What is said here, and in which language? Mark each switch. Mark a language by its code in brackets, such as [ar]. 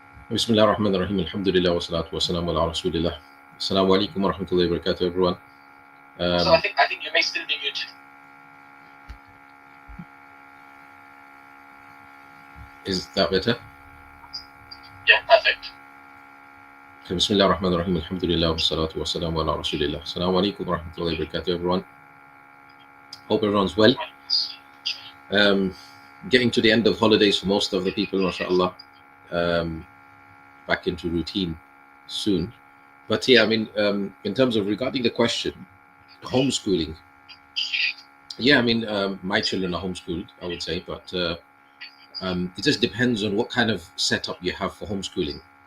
[ar] بسم الله الرحمن الرحيم الحمد لله والصلاة والسلام على رسول الله. السلام عليكم ورحمة الله وبركاته, [en] everyone. So I think you may still be muted. Is that better? Yeah, perfect. [ar] بسم الله الرحمن الرحيم الحمد لله والصلاة والسلام على رسول الله. السلام عليكم ورحمة الله وبركاته, [en] everyone. Hope everyone's well. Getting to the end of holidays for most of the people, mashallah. Back into routine soon. But yeah, I mean, in terms of regarding the question, homeschooling. Yeah, I mean, my children are homeschooled, I would say, but it just depends on what kind of setup you have for homeschooling.